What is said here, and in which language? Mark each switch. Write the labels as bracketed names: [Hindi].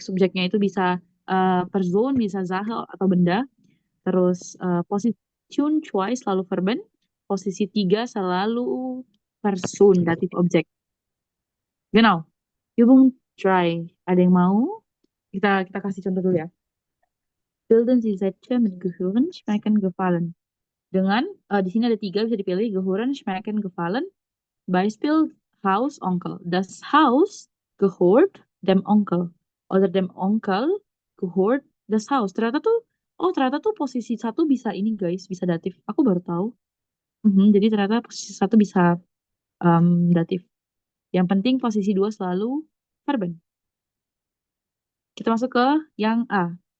[Indonesian] Subjeknya itu bisa person, bisa Sache atau benda. Terus Position 2 selalu Verben. Posisi 3 selalu Person, datif objek. Genau. Übung 3. Ada yang mau? Kita kasih contoh dulu ya. [German] Bilden Sie Sätze mit gehören, schmecken, gefallen. [Indonesian] Dengan, di sini ada 3 bisa dipilih. [German] Gehören, schmecken, gefallen. Beispiel Haus, Onkel. Das Haus gehört dem Onkel. Oder dem Onkel gehört das Haus. [Indonesian] Ternyata tuh posisi 1 bisa ini guys, bisa datif. Aku baru tahu. Jadi ternyata posisi 1 bisa datif. Yang penting posisi 2 selalu verben. Kita masuk ke yang A.